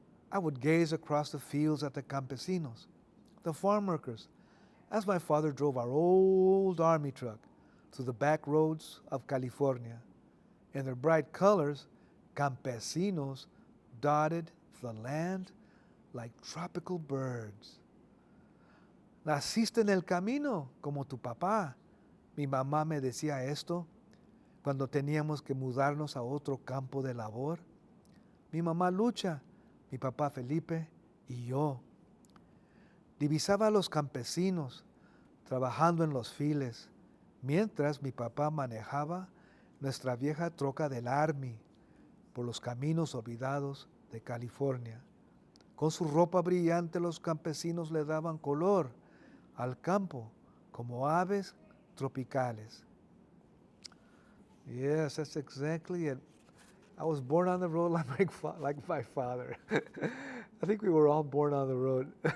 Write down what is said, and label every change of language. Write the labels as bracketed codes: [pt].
[en] I would gaze across the fields at the campesinos, the farm workers, as my father drove our old army truck through the back roads of California. In their bright colors, campesinos dotted the land like tropical birds. [es] Naciste en el camino como tu papá. Mi mamá me decía esto cuando teníamos que mudarnos a otro campo de labor. Mi mamá Lucha, mi papá Felipe y yo. Divisaba a los campesinos trabajando en los files, mientras mi papá manejaba nuestra vieja troca del Army por los caminos olvidados de California. Con su ropa brillante los campesinos le daban color al campo como aves tropicales. [en] Yes, that's exactly it. I was born on the road like my father. I think we were all born on the road.